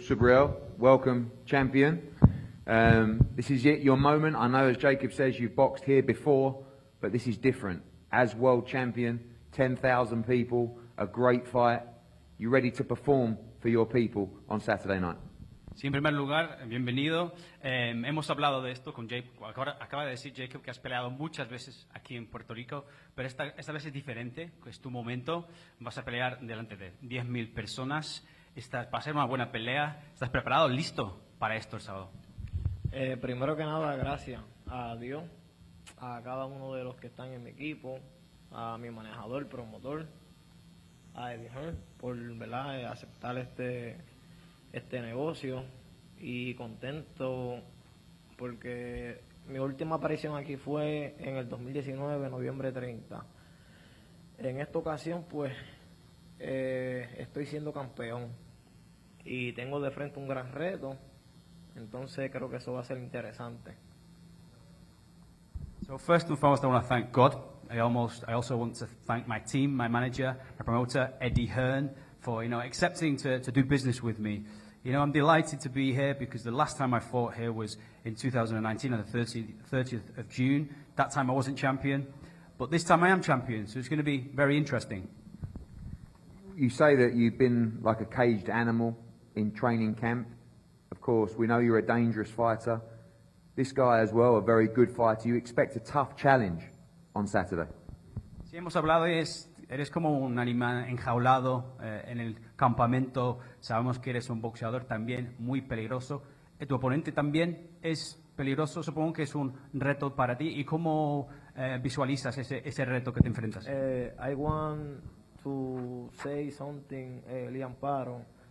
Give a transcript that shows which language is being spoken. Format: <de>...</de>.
<en>Subriel, welcome, champion. This is it, your moment. I know, as Jacob says, you've boxed here before, but this is different. As world champion, 10,000 people, a great fight. You ready to perform for your people on Saturday night?</en> <es>Sí, en primer lugar, bienvenido. Hemos hablado de esto con Jacob. Acaba de decir Jacob que has peleado muchas veces aquí en Puerto Rico, pero esta vez es diferente, es tu momento. Vas a pelear delante de 10.000 personas. Va a ser una buena pelea. ¿Estás preparado, listo para esto el sábado? Primero que nada, gracias a Dios, a cada uno de los que están en mi equipo, a mi manejador, promotor, a HEARN, por aceptar este negocio, y contento porque mi última aparición aquí fue en el 2019, noviembre 30. En esta ocasión, pues, estoy siendo campeón y tengo de frente un gran reto, entonces creo que eso va a ser interesante.</es> <en>So first and foremost, I want to thank God. I also want to thank my team, my manager, my promoter, HEARN, for accepting to do business with me. I'm delighted to be here because the last time I fought here was in 2019 on the 30th of June. That time I wasn't champion, but this time I am champion, so it's going to be very interesting. You say that you've been like a caged animal in training camp. Of course, we know you're a dangerous fighter. This guy as well, a very good fighter. You expect a tough challenge on Saturday.</en> <es>Sí, hemos hablado y eres como un animal enjaulado en el campamento. Sabemos que eres un boxeador también muy peligroso. Tu oponente también es peligroso. Supongo que es un reto para ti. ¿Y cómo visualizas ese reto que te enfrentas?</es> <en>I want to say something, Liam Paro.</en>